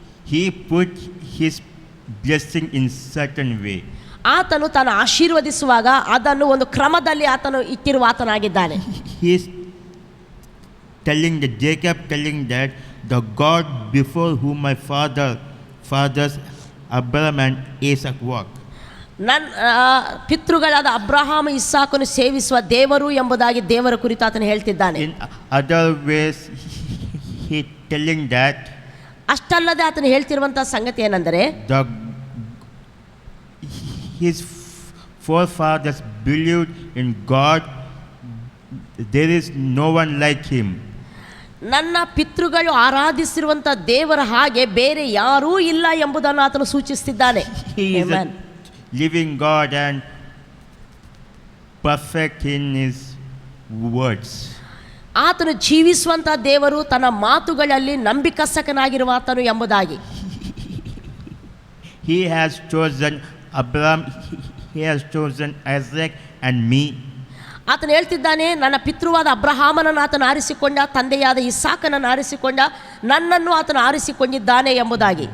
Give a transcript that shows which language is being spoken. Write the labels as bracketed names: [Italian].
[English] He put his blessing in certain way. [Kannada] ಆತನು ತಾನು ಆಶೀರ್ವದಿಸುವಾಗ ಅದನ್ನು ಒಂದು ಕ್ರಮದಲ್ಲಿ ಆತನು ಇಟ್ಟಿರುವಾತನಾಗಿದ್ದಾನೆ. [English] He is Jacob telling that the God before whom my fathers Abraham and Isaac walked. [Kannada] ನನ್ನ ಪಿತೃಗಳಾದ ಅಬ್ರಹಾಮ ಇಸ್ಸಾಕನು ಸೇವಿಸುವ ದೇವರು ಎಂಬುದಾಗಿ ದೇವರ ಕುರಿತು ಆತನು ಹೇಳ್ತಿದ್ದಾನೆ. [English] In other ways he telling that [Kannada] ಅಷ್ಟಲ್ಲದೆ ಆತನು ಹೇಳ್ತಿರುವಂತಹ ಸಂಗತಿ ಏನೆಂದರೆ [English] his forefathers believed in God. There is no one like him. [Kannada] ನನ್ನ ಪಿತೃಗಳು ಆರಾಧಿಸಿರುವಂಥ ದೇವರ ಹಾಗೆ ಬೇರೆ ಯಾರೂ ಇಲ್ಲ ಎಂಬುದನ್ನು ಆತನು ಸೂಚಿಸುತ್ತಿದ್ದಾನೆ. [English] He is a living God and perfect in his words. [Kannada] ಆತನು ಜೀವಿಸುವಂಥ ದೇವರು, ತನ್ನ ಮಾತುಗಳಲ್ಲಿ ನಂಬಿಕಸ್ಥನಾಗಿರುವ ಆತನು ಎಂಬುದಾಗಿ. [English] He has chosen Abraham, he has chosen Isaac and me. [Kannada] ಆತನು ಹೇಳ್ತಿದ್ದಾನೆ, ನನ್ನ ಪಿತೃವಾದ ಅಬ್ರಹಾಮನನ್ನು ಆತನು ಆರಿಸಿಕೊಂಡ, ತಂದೆಯಾದ ಇಸಾಕನನ್ನು ಆರಿಸಿಕೊಂಡ, ನನ್ನನ್ನು ಆತನು ಆರಿಸಿಕೊಂಡಿದ್ದಾನೆ ಎಂಬುದಾಗಿ.